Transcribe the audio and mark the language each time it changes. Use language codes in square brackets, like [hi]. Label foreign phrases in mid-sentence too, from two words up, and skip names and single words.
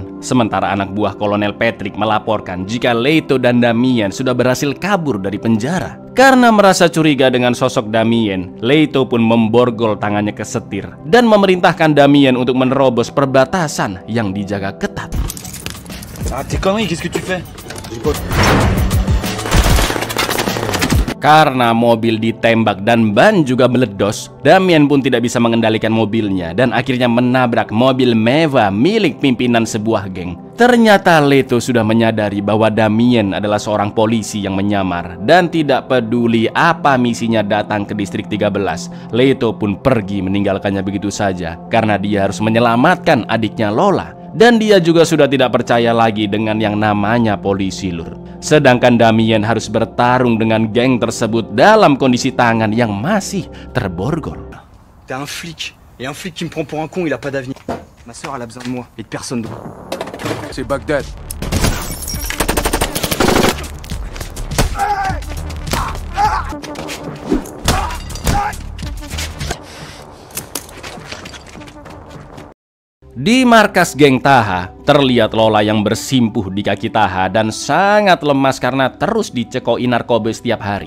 [id] Sementara anak buah Kolonel Patrick melaporkan jika Leto dan Damien sudah berhasil kabur dari penjara. Karena merasa curiga dengan sosok Damien, Leto pun memborgol tangannya ke setir dan memerintahkan Damien untuk menerobos perbatasan yang dijaga ketat. [fr] Ah, tes conneries, qu'est-ce que tu fais? [id] Karena mobil ditembak dan ban juga meledos, Damien pun tidak bisa mengendalikan mobilnya dan akhirnya menabrak mobil mewah milik pimpinan sebuah geng. Ternyata Leto sudah menyadari bahwa Damien adalah seorang polisi yang menyamar dan tidak peduli apa misinya datang ke Distrik 13. Leto pun pergi meninggalkannya begitu saja karena dia harus menyelamatkan adiknya Lola. Dan dia juga sudah tidak percaya lagi dengan yang namanya polisi lur. Sedangkan Damien harus bertarung dengan geng tersebut dalam kondisi tangan yang masih terborgol. [fr] T'es un flic. Et un flic qui me prend pour un con, il a pas d'avenir. Ma sœur, elle a besoin de moi. Et de personne d'autre. C'est Bagdad. [id] Di markas geng Taha, terlihat Lola yang bersimpuh di kaki Taha dan sangat lemas karena terus dicekoi narkoba setiap hari.